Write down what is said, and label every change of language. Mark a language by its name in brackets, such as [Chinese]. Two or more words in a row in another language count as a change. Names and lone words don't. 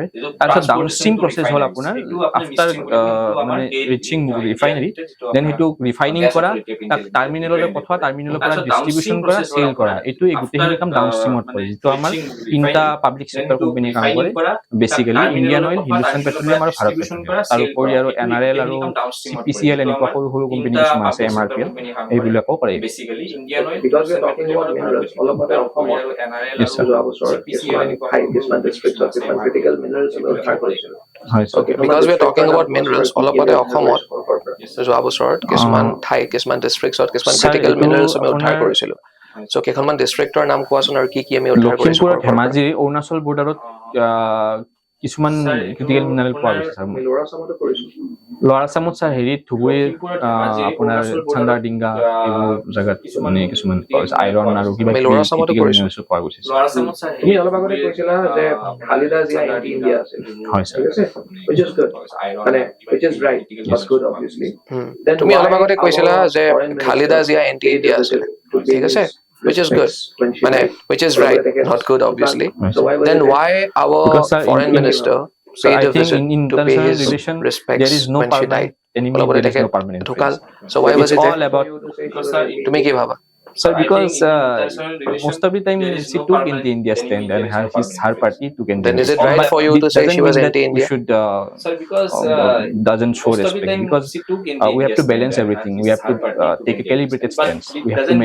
[Assamese] তাৰপিছত [English] downstream process [Assamese] হ'ল আপোনাৰ আফটাৰ মানে [English] reaching refinery, [Assamese] দেন সেইটো ৰিফাইনিং কৰা, তাক টাৰ্মিনেললৈ পঠোৱা, টাৰ্মিনেলৰ পৰা ডিষ্ট্ৰিবিউচন কৰা, চেল কৰা, এইটো গোটেইখিনি কাম ডাউনষ্ট্ৰীমত পৰে, যিটো আমাৰ তিনিটা [English] public sector [Assamese] কোম্পানীয়ে কাম কৰে বেচিকেলি, ইণ্ডিয়ান অইল, হিন্দুস্তান পেট্ৰলিয়াম আৰু ভাৰত পেট্ৰলিয়াম। তাৰ উপৰি আৰু NRL আৰু CPCL এনেকুৱা সৰু সৰু কোম্পানী কিছুমান আছে, MRPL, এইবিলাকো কৰে। [English] Because we are talking about minerals, [Assamese] অলপতে অসমত [English] Yes, sir. [Assamese] যোৱা বছৰ কিছুমান ঠাইত কিছুমান ডিষ্ট্ৰিক্টত কিছুমান [English] critical minerals [Assamese] উদ্ধাৰ কৰিছিল। হয় ছাৰ। [English] Okay, because we are talking about minerals, [Assamese] অলপতে অসমত যোৱা বছৰত কিছুমান ঠাইত কিছুমান ডিষ্ট্ৰিক্টত কিছুমান [English] Sir, [Assamese] ক্ৰিটিকেল এইটো মিনাৰেলছ আমি উদ্ধাৰ আপোনাৰ- কৰিছিলো। চ' কেইখনমান ডিষ্ট্ৰিক্টৰ নাম কোৱাচোন আৰু কি কি আমি উদ্ধাৰ কৰিছো? লখিমপুৰ, ধেমাজি, অৰুণাচল বৰ্ডাৰত কিছুমান [English] critical mineral [Assamese] পোৱা গৈছে ছাৰ। লোৱাৰ আসামতো কৰিছো। লোৱাৰ আছামত ছাৰ হেৰিত ধুবুৰীৰ আপোনাৰ চান্দাৰ ডিংগা এইবোৰ জেগাত মানে কিছুমান আইৰণ আৰু কিবা আমি কিবি লোৱাৰ আছামতো ক্ৰিটিকেল কৰিছো। মিনাৰেলছ পোৱা গৈছে। তুমি অলপ আগতে কৈছিলা যে খালিদা জিয়া [English] anti India [Assamese] আছিল। হয় ছাৰ। ঠিক আছে, [English] which is good, মানে which is right, not good obviously. [Assamese] Then তুমি অলপ আগতে কৈছিলা যে খালিদা জিয়া [English] anti India [Assamese] আছিল, ঠিক আছে, [English] which is good, মানে which is right, not good obviously. Then why our Because, sir, foreign in- minister So paid I a think visit in to pay international his relation respects there is no when she died? permanent enemy, [Assamese] অলপতে [English] there is [Assamese] তেখেত [English] no permanent [Assamese] ঢুকাল, [English] friends. so why was It's it all about, [Assamese] তুমি কি ভাবা? [English] sir, because most of the time she took in the India stand and her party took in the Then is India it stand. right But for you it to say doesn't she was mean that we anti-India? should Sir, because doesn't show most of the respect, time because she took in we have to India balance stand everything. and We have to her party took take a in calibrated India stand. stance. But We it have to doesn't mean